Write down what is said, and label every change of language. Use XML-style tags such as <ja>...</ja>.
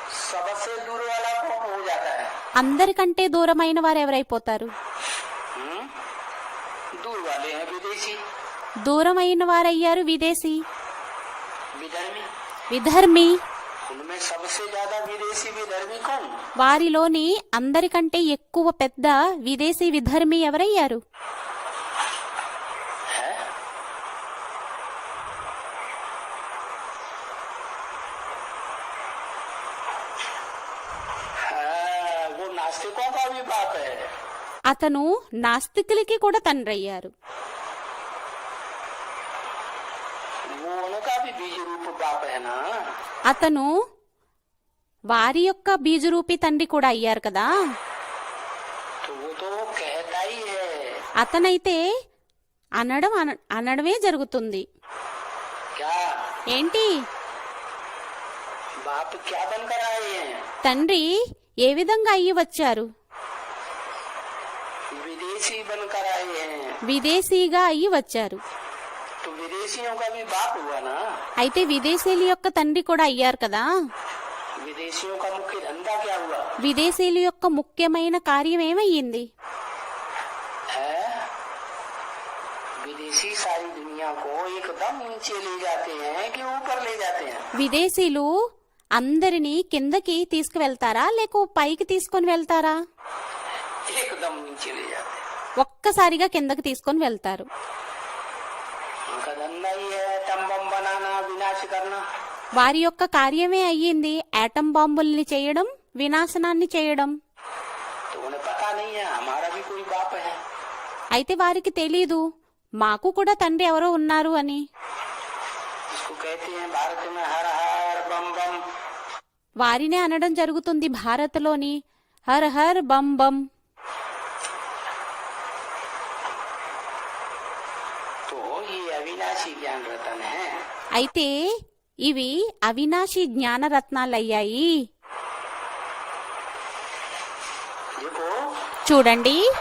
<hi>सबसे दूर वाला कौन हो जाता है?</hi> <te>అందరికంటే దూరమైన వారు ఎవరైపోతారు?</te> <hi>दूर वाले हैं विदेशी,</hi> <te>దూరమైన వారయ్యారు విదేశీ,</te> <hi>विधर्मी।</hi> <te>విధర్మి.</te> <hi>उनमें सबसे ज्यादा विदेशी विधर्मी कौन?</hi> <te>వారిలోని అందరికంటే ఎక్కువ పెద్ద విదేశీ విధర్మి ఎవరయ్యారు?</te> <hi>है? हाँ, वो नास्तिकों का भी बाप है।</hi> <te>అతను నాస్తికులకి కూడా తండ్రి అయ్యారు.</te> <hi>वो उनका भी बीज रूप बाप है ना।</hi> <te>అతను వారి యొక్క బీజరూపి తండ్రి కూడా అయ్యారు కదా.</te> <hi>तो वो तो कहता ही है।</hi> <te>అతనైతే అనడమే జరుగుతుంది.</te> <hi>क्या</hi> <te>ఏంటి?</te> <hi>बाप क्या बनकर आए हैं?</hi> <te>తండ్రి ఏ విధంగా అయ్యి వచ్చారు?</te> <hi>विदेशी बनकर आए हैं।</hi> <te>విదేశీగా అయ్యి వచ్చారు.</te> <hi>तो विदेशियों का भी बाप हुआ ना।</hi> <te>అయితే విదేశీయుల యొక్క తండ్రి కూడా అయ్యారు కదా.</te> <hi>विदेशियों का मुख्य धंधा क्या हुआ</hi> <te>విదేశీయుల యొక్క ముఖ్యమైన కార్యం ఏమయ్యింది?</te> <hi>है? विदेशी सारी दुनिया को एकदम नीचे ले जाते हैं कि ऊपर ले जाते हैं?</hi> <te>విదేశీయులు అందరినీ కిందకి తీసుకువెళ్తారా లేక పైకి తీసుకొని వెళ్తారా?</te> <hi>एकदम नीचे ले जाते हैं।</hi> <te>ఒక్కసారిగా కిందకి తీసుకొని వెళ్తారు.</te> <hi>उनका धंधा ही है एटम बम बनाना, विनाश करना।</hi> <te>వారి యొక్క కార్యమే అయ్యింది ఆటం బాంబుల్ని చేయడం, వినాశనాన్ని చేయడం.</te> <hi>तो उन्हें पता नहीं है हमारा भी कोई बाप है।</hi> <te>అయితే వారికి తెలీదు మాకు కూడా తండ్రి ఎవరో ఉన్నారు అని.</te> <hi>इसको कहते हैं भारत में हर हर बम बम।</hi> <te>వారినే అనడం జరుగుతుంది భారత్లోని హర్ హర్ బం బం.</te> <hi>तो ये अविनाशी ज्ञान रतन है।</hi> <te>అయితే ఇవి అవినాశి జ్ఞానరత్నాలయ్యాయి.</te> <hi>देखो</hi> <te>చూడండి,</te>